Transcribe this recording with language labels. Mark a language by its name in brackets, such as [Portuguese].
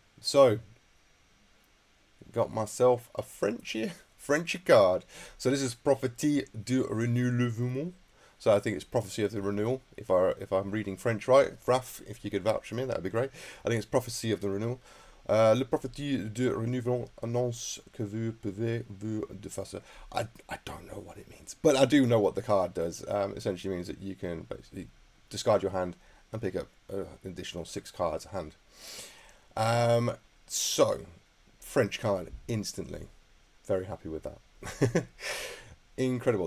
[English] So got myself a Frenchy card. So this is Prophétie du Renouvellement. So I think it's Prophecy of the Renewal, if I'm reading French right. Raf, if you could vouch for me, that would be great. I think it's Prophecy of the Renewal. [French] Le Prophétie du Renouvellement annonce que vous pouvez vous défausser. [English] I don't know what it means, but I do know what the card does. Essentially means that you can basically discard your hand and pick up an additional 6 cards at hand. So, French card instantly. Very happy with that. Incredible.